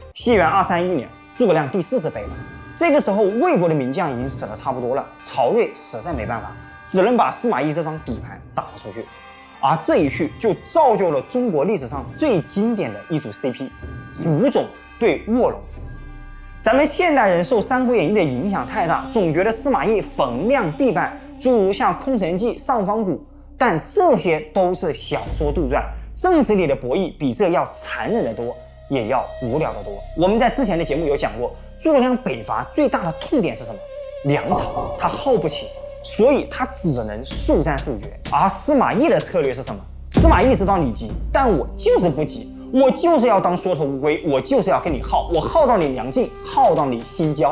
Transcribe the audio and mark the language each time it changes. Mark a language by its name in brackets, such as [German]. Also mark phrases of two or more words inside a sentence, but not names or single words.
[Chinese] 西元231年，諸葛亮第4次北伐，這個時候魏國的名將已經死得差不多了，曹睿實在沒辦法，只能把司馬懿這張底牌打了出去。而這一去就造就了中國歷史上最經典的一組 CP， 胡種對臥龍。咱們現代人受《三國演義》的影響太大，總覺得司馬懿逢亮必敗，諸如像《空城計》《上方谷》，但這些都是小說杜撰，正史裡的博弈比這要殘忍得多，也要無聊得多。我們在之前的節目有講過，諸葛亮北伐最大的痛點是什麼？粮草，他耗不起，所以他只能速战速決。而司馬懿的策略是什麼？司馬懿知道你急，但我就是不急，我就是要当缩头烏龜，我就是要跟你耗，我耗到你粮尽，耗到你心焦。